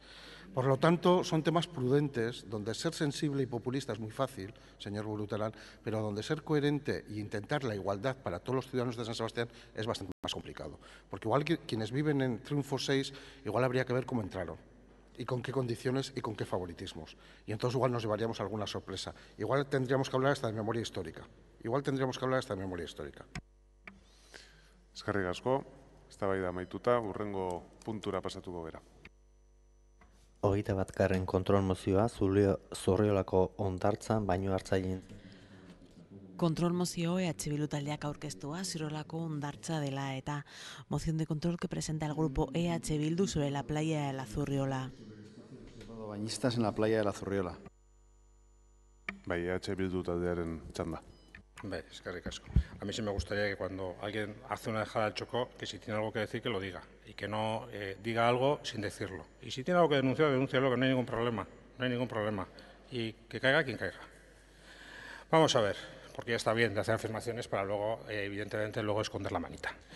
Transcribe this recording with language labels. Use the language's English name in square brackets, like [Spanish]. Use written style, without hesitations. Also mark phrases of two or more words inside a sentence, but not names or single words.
[Spanish] Por lo tanto, son temas prudentes, donde ser sensible y populista es muy fácil, señor Buruterán, pero donde ser coherente e intentar la igualdad para todos los ciudadanos de San Sebastián es bastante más complicado. Porque igual que quienes viven en Triunfo 6, igual habría que ver cómo entraron. y con qué condiciones y con qué favoritismos. Y entonces igual nos llevaríamos alguna sorpresa. Igual tendríamos que hablar hasta de memoria histórica. [Basque] Eskerrik asko, eztabaida amaituta, hurrengo puntura pasatuko gara. 21. kontrol mozioa Zurriolako hondartzan baino hartzaileen. Control mozio Bildu taldeak aurkeztua Zurriolako hondartza dela eta [Spanish] moción de control que presenta el grupo Bildu sobre la playa de la Zurriola. Bañistas en la playa de la Zurriola. [Basque] Bai, Bildu taldearen txanda. Eskerrik asko. [Spanish] A mí sí me gustaría que cuando alguien hace una dejada al Chocó, que si tiene algo que decir, que lo diga. Y que no diga algo sin decirlo. Y si tiene algo que denunciar, denúncialo, que no hay ningún problema. No hay ningún problema. Y que caiga quien caiga. Vamos a ver, porque ya está bien de hacer afirmaciones para luego, evidentemente, luego esconder la manita.